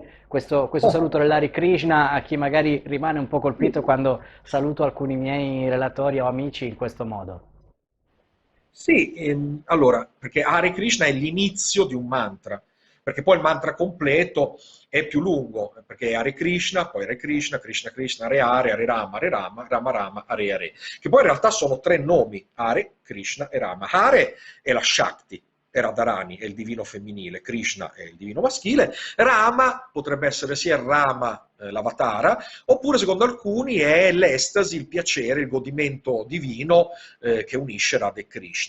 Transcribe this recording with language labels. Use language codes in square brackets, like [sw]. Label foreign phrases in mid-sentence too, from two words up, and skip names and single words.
[it] anche questo saluto dell'Hare Krishna a chi magari rimane un po' colpito quando saluto alcuni miei relatori o amici in questo modo. Sì, allora, perché Hare Krishna è l'inizio di un mantra, perché poi il mantra completo è più lungo, perché è Hare Krishna, poi Hare Krishna, Krishna Krishna, Hare Hare, Hare Rama, Hare Rama, Rama Rama, Hare Hare, che poi in realtà sono tre nomi, Hare, Krishna e Rama. Hare è la Shakti, è Radharani, è il divino femminile, Krishna è il divino maschile, Rama potrebbe essere sia il Rama, l'Avatara, oppure secondo alcuni è l'estasi, il piacere, il godimento divino che unisce Radha e Krishna.